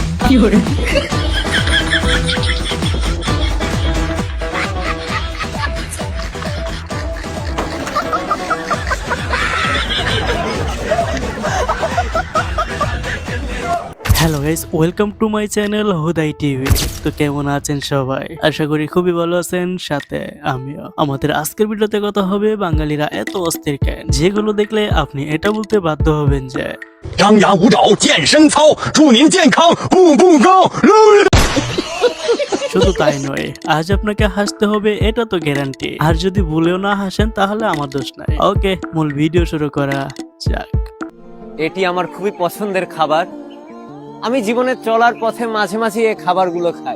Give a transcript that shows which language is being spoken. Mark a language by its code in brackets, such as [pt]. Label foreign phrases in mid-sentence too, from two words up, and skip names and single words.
[en] Hello guys, welcome to my channel [bn] হুদাই টিভি। তো কেমন আছেন সবাই? আশা করি খুবই ভালো আছেন, সাথে আমিও। আমাদের আজকের ভিডিওতে কথা হবে বাঙালিরা এত অস্থির কেন, যেগুলো দেখলে আপনি এটা বলতে বাধ্য হবেন যে [zh] 张牙舞爪，健身操，祝您健康步步高。 [bn] শুধু তাই নয়, আজ আপনাকে হাসতে হবে এটা তো গ্যারান্টি। আর যদি ভুলেও না হাসেন তাহলে আমার দোষ নাই। ওকে, মূল ভিডিও শুরু করা যাক। এটি আমার খুবই পছন্দের খাবার। আমি জীবনে চলার পথে মাঝে মাঝে এই খাবারগুলো খাই।